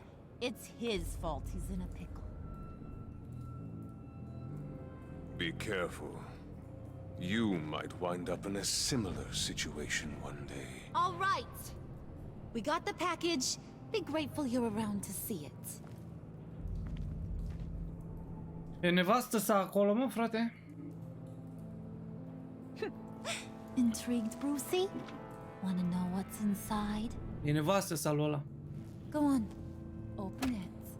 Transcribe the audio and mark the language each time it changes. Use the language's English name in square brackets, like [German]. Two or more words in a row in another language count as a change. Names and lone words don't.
[English] It's his fault he's in a pickle. Be careful. You might wind up in a similar situation one day. All right. We got the package. Be grateful you're around to see it. [Romanian] E nevastă sa acolo, mă, frate? [English] Intrigued, Brucey? Wanna know what's inside? [Romanian] E nevastă sa lui ăla. [English] Go on. Open it.